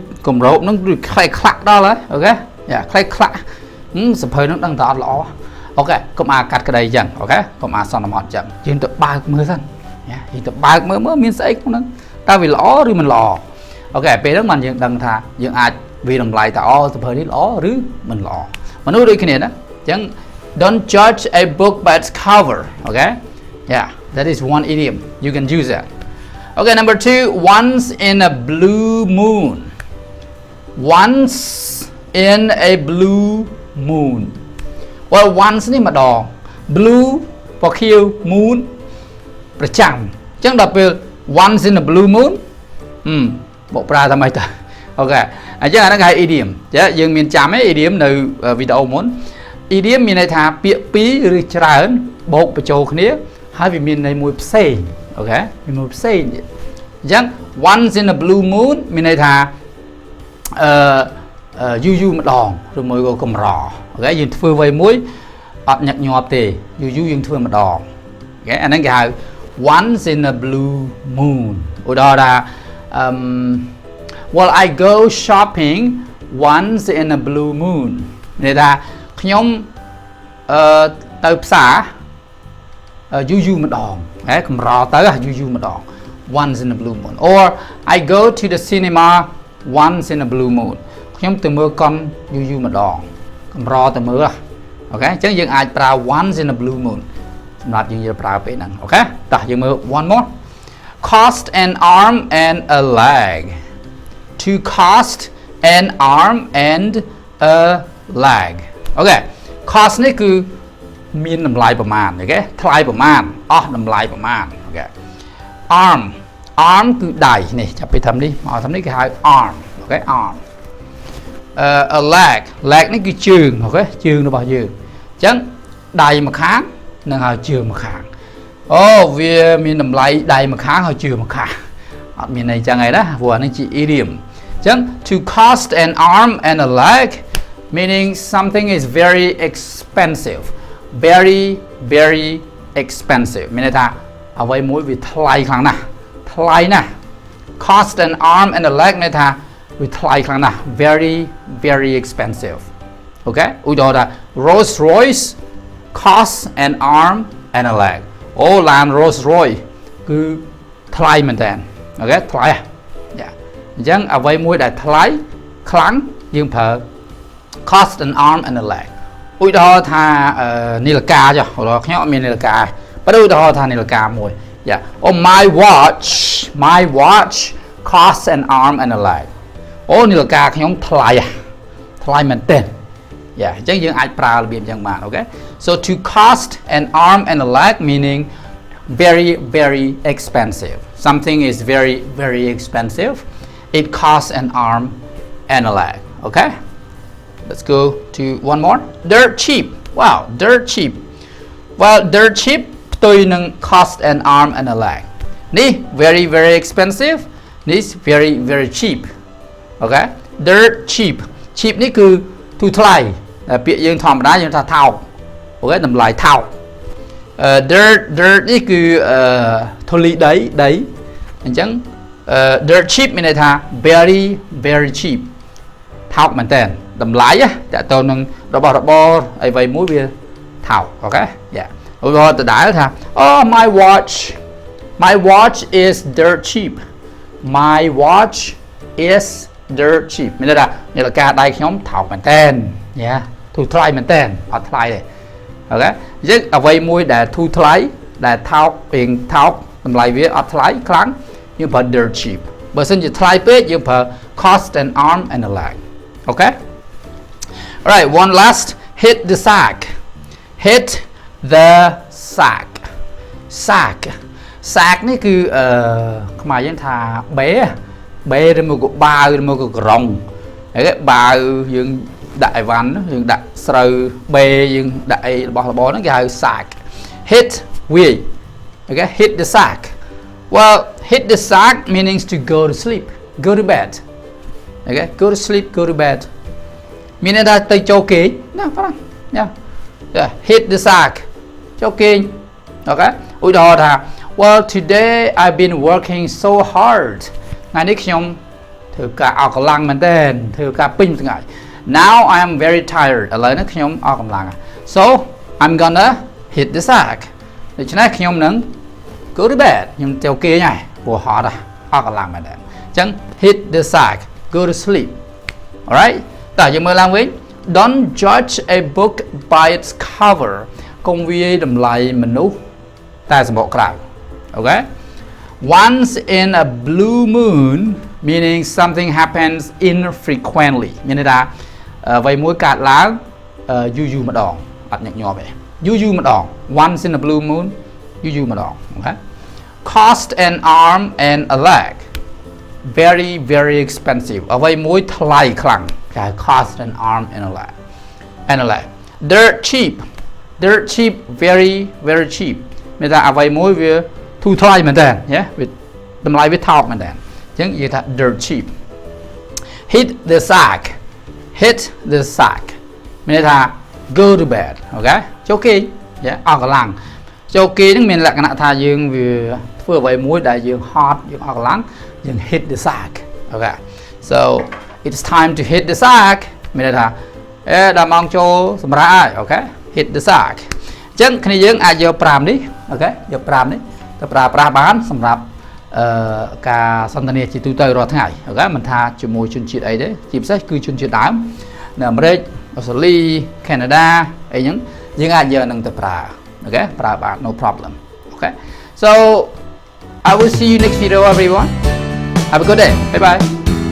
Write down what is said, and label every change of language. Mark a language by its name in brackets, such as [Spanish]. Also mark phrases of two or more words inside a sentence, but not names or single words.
[Khmer] កម្រោកហ្នឹងឬខ្លីខ្លាក់ដល់ហើយអូខេយ៉ាខ្លីខ្លាក់សភៅហ្នឹងដឹងតែអត់ល្អអូខេកុំអាកាត់ក្តីអញ្ចឹងអូខេកុំអាសន្មត់អញ្ចឹងយើងទៅបើកមើលសិនយ៉ាយើងទៅបើកមើលមានស្អីក្នុងហ្នឹងតើវាល្អឬមិនល្អអូខេពេលហ្នឹងបានយើងដឹងថាយើងអាចវាតម្លៃថាអូសភៅនេះល្អឬមិនល្អមនុស្សដូចគ្នាណាអញ្ចឹង [English] Don't judge a book by its cover. Okay? Yeah, that is one idiom. You can use that. Okay, number 2. Once in a blue moon. Once in a blue moon. Well, once [Khmer] នេះម្ដង blue ពណ៌ខៀវ moon ប្រចាំអញ្ចឹងដល់ពេល [English] once in a blue moon [Khmer] បកប្រើថាម៉េចតើអូខេអញ្ចឹងអាហ្នឹងគេហៅ idiom ចាយើងមានចាំទេ idiom នៅវីដេអូមុនidiom មានន័យថាពាក្យពីរឬច្រើនបូកបញ្ចូលគ្នាហើយវាមានន័យមួយផ្សេងអូខេមានមួយផ្សេងទៀតអញ្ចឹង [English] once in a blue moon [Khmer] មានន័យថា យូរម្ដងឬមួយក៏កម្រអូខេយើងធ្វើអ្វីមួយអត់ញឹកញាប់ទេយូរយើងធ្វើម្ដងអូខេអាហ្នឹងគេហៅ [English] once in a blue moon [Khmer] ឧទាហរណ៍ថា [English] well I go shopping once in a blue moon [Khmer] មានន័យថាខ្ញុំទៅផ្សារយូរម្ដងហ៎កម្រទៅយូរម្ដង [English] once in a blue moon or I go to the cinema once in a blue moon [Khmer] ខ្ញុំទៅមើលកុនយូរម្ដងកម្រទៅមើលអូខេអញ្ចឹងយើងអាចប្រើ [English] once in a blue moon [Khmer] សម្រាប់យើងប្រើពេលហ្នឹងអូខេតោះយើងមើល [English] one more cost an arm and a leg to cost an arm and a leg [Khmer] អូខេ cost នេះគឺមានតម្លៃប្រមាណអូខេថ្លៃ ប្រមាណអស់តម្លៃប្រមាណអូខេ arm គឺដៃនេះចាប់ពីតាមនេះមកតាមនេះគេហៅ arm អូខេ [English] arm a leg [Khmer] នេះគឺជើ ងអូខេជើងរបស់យើងអញ្ចឹងដៃម្ខាងនិងហើយជើងម្ខាងអូវាមានតម្លៃដៃម្ខាងហើយជើងម្ខាងអ ត់មានន័យចឹងឯណាព្រោះអានេះជា idiom អញ្ចឹង [English] to cost an arm and a leg meaning something is very expensive very expensive [Khmer] មានន័យថាអ្វីមួយវាថ្លៃខ្លាំងណាស់ថ្លៃណាស់ [English] cost an arm and a leg [Khmer] មានន័យថាវាថ្លៃខ្លាំងណាស់ [English] very expensive [Khmer] អូខេឧទាហរណ៍ថា [English] Rolls Royce cost an arm and a leg [Khmer] អូឡាន Rolls Royce គឺថ្លៃមែនតើអូខេថ្លៃយ៉ាអញ្ចឹងអ្វីមួយដែលថ្លៃខ្លាំងយើងប្រើ [English] cost an arm and a leg [Khmer] ឧទាហរណ៍ថានាឡិកាចុះខ្ញុំអត់មាននាឡិកាបើឧទាហរណ៍ថានាឡិកាមួយ [English] yeah oh my watch costs an arm and a leg [Khmer] អូនាឡិកាខ្ញុំថ្លៃមែនទែន yeah អញ្ចឹងយើងអាចប្រើរបៀបអញ្ចឹងបានអូខេ [English] so to cost an arm and a leg meaning very expensive something is very expensive it costs an arm and a leg okay let's go to one more dirt cheap wow dirt cheap well dirt cheap ផ្ទុយនឹង cost an arm and a leg [Khmer] នេះ [English] very expensive [Khmer] នេះ [English] very cheap okay dirt cheap [Khmer] នេះគឺទូថ្លៃពាក្យយើងធម្មតាយើងថាថោកអូខេតម្លៃថោកdirt នេះគឺធូលីដីអញ្ចឹង dirt cheap មានន័យថា [English] very cheap [Khmer] ថោកមែនតើតម្លៃតើតើនឹងរបស់របរអីមួយវាថោកអូខេយ៉ាឧទាហរណ៍ ដដែលថា [English] oh my watch is dirt cheap my watch is dirt cheap [Khmer] មានន័យថានាឡិកាដៃខ្ញុំថោកមែនតើយ៉ាធូរថ្លៃមែនតើអត់ថ្លៃទេអូខេអញ្ចឹងអ្វីមួយដែលធូរថ្លៃដែលថោកតម្លៃវាអត់ថ្លៃខ្លាំងយើងប្រើ [English] dirt cheap [Khmer] បើមិនជាថ្លៃពេកយើងប្រើ [English] cost an arm and a leg okay all right one last hit the sack [Khmer] sack នេះគឺខ្មែរយើងថាបេឬមកក៏បាវឬមកក៏ក្រុងហើយបាវយើងដាក់អីវ៉ាន់យើងដាក់ស្រូវបេយើងដាក់អីរបស់របរហ្នឹងគេហៅ sack hit វាយ [English] okay hit the sack well hit the sack means to go to sleep go to bed okay go to sleep go to bed [Khmer] មានន័យថាទៅចូលគេងណាប៉ា [English] yeah hit the sack [Khmer] ចូលគេង okay ឧទាហរណ៍ថា [English] well today I've been working so hard [Khmer] ថ្ងៃនេះខ្ញុំធ្វើការអស់កម្លាំងមែនទែន ធ្វើការពេញមួយថ្ងៃ [English] now I am very tired [Khmer] ឥឡូវនេះខ្ញុំអស់កម្លាំង [English] so I'm gonna hit the sack [Khmer] ដូច្នេះខ្ញុំនឹង [English] go to bed [Khmer] ខ្ញុំចូលគេង ហើយព្រោះហត់អស់កម្លាំងមែនទែនអញ្ចឹង [English] hit the sack go to sleep alright [Khmer] តើយើងមើលឡើងវិញ [English] don't judge a book by its cover [Khmer] កុំវាយតម្លៃមនុស្សតែសម្បកក្រៅ [English] okay once in a blue moon meaning something happens infrequently [Khmer] មានន័យថាអ្វីមួយកើតឡើងយូរម្ដងអត់ញឹកញាប់ទេយូរម្ដង [English] once in a blue moon [Khmer] យូរម្ដង [English] okay cost an arm and a leg very expensive [Khmer] អ្វីមួយថ្លៃខ្លាំងគេ [English] cost an arm and a leg dirt cheap very cheap [Khmer] មានថាអ្វីមួយវាធូរថ្លៃមែនតើវាតម្លៃវាថោកមែនតើអញ្ចឹងនិយាយថា [English] dirt cheap hit the sack [Khmer] មានន័យថា [English] go to bed [Khmer] អូខេចូលគេងអស់កម្លាំងចូលគេងហ្នឹងមាន លក្ខណៈថាយើងវាធ្វើអ្វីមួយដែលយើងហត់យើងអស់កម្លាំងយើង [English] hit the sack [Khmer] អូខេ [English] so it's time to hit the sack [Khmer] មាន ន័យថាដល់ម៉ោងចូលសម្រាប់ហើយអូខេ [English] hit the sack [Khmer] អញ្ចឹងគ្នាយើងអាចយក5នេះអូខេយក5នេះទៅប្រើប្រាស់បានសម្រាប់ការសន្ទនាជាទូទៅរាល់ថ្ងៃអូខេមិនថាជាមួយជនជាតិអីទេជាពិសេសគឺជនជាតិដើមនៅអាមេរិកអូស្ត្រាលីកាណាដាអីហ្នឹងយើងអាចយកនឹងទៅប្រើអូខេប្រើបាន [English] no problem okay so I will see you next video everyone have a good day bye bye